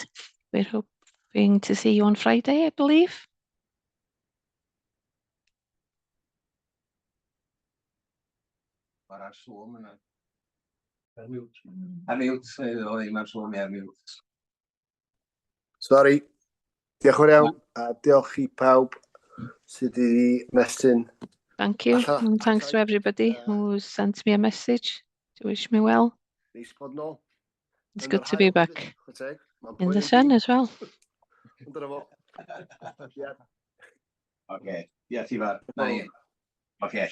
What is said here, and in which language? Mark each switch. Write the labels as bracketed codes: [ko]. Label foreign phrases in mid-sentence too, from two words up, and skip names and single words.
[en] We're hoping to see you on Friday, I believe. Sorry. [cy] Diolch yn iawn, a diolch I pawb sydd wedi mestyn. [en] Thank you, and thanks to everybody who sent me a message to wish me well. It's good to be back in the sun as well. Okay, yes, Ivar. Okay,